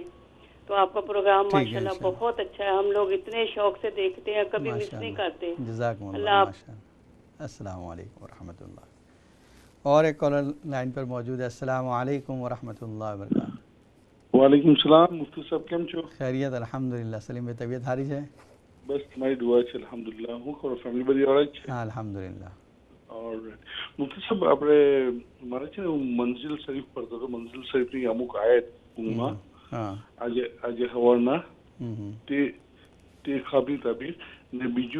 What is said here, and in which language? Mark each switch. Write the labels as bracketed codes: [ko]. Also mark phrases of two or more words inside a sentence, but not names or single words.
[ur] تو آپ کا پروگرام ماشاءاللہ بہت اچھا ہے، ہم لوگ اتنے شوق سے دیکھتے ہیں، کبھی مس نہیں کرتے۔ [ar] جزاکم اللہ۔ السلام علیکم ورحمۃ اللہ۔ [ur] اور ایک کالر لائن پر موجود ہے۔ [ar] السلام علیکم ورحمۃ اللہ وبرکاتہ۔ وعلیکم السلام [ur] مفتی صاحب، [gu] કેમ છો؟ [ur] خیریت الحمدللہ۔ سلیم بھائی طبیعت حاری ہے؟ [gu] બસ તમારી દુઆ છે અલ્હમ્દુલિલ્લાહ. હું કરો ફેમિલી બધી ઓલરાઈટ છે? હા અલ્હમ્દુલિલ્લાહ. ઓલરાઈટ. મુફતી સાહેબ, આપણે મારે છે ને હું મંઝિલ શરીફ પડતો હતો, મંઝિલ શરીફની અમુક આયત ઊંઘમાં આજે સવારના તે ખાબની તાબીર ને બીજું